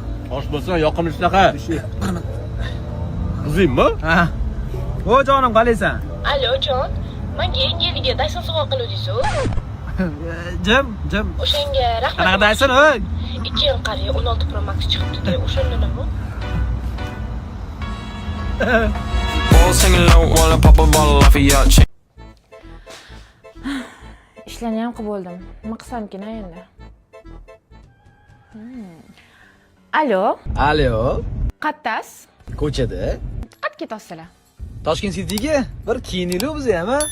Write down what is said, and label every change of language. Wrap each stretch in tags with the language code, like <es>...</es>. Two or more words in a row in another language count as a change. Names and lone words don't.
<uz>Osh bo'lsa, yoqimli shunaqa. Qizingmi? Ha. O jonim, qalaysan? Alo jon, menga yangi yiliga Dyson sovg'a qiluvdingiz-ku. Jim. O'shanga rahmat. Qanaqa Dyson, oy? 2 yil qariya 16 Pro Max chiqibdi-da, o'shandanmi?</uz> <en>All singing low while I pop a bottle off of your chain.</en> <uz>Ishlarni ham qilib bo'ldim. Nima qilsamkin endi? Alo. Qattas? Ko'chada. Qat ketasizlar? Toshkent City'ga bir kiyinaylik biz ham, ha?</uz>